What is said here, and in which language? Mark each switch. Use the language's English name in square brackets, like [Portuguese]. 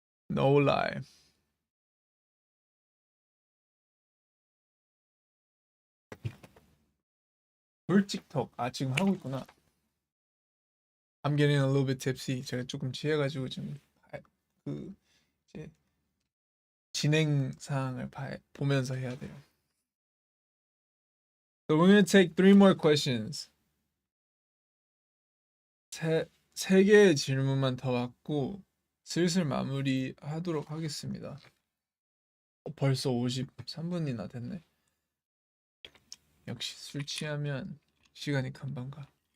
[English] No lie. [Korean] 불틱톡. 아, 지금 하고 있구나. [English] I'm getting a little bit tipsy. [Korean] 제가 조금 취해가지고 지금 그 이제 진행 사항을 보면서 해야 돼요. [English] So we're gonna take 3 more questions. [Korean] 세 개의 질문만 더 받고 슬슬 마무리하도록 하겠습니다. 벌써 53분이나 됐네. 역시 술 취하면 시간이 금방 가.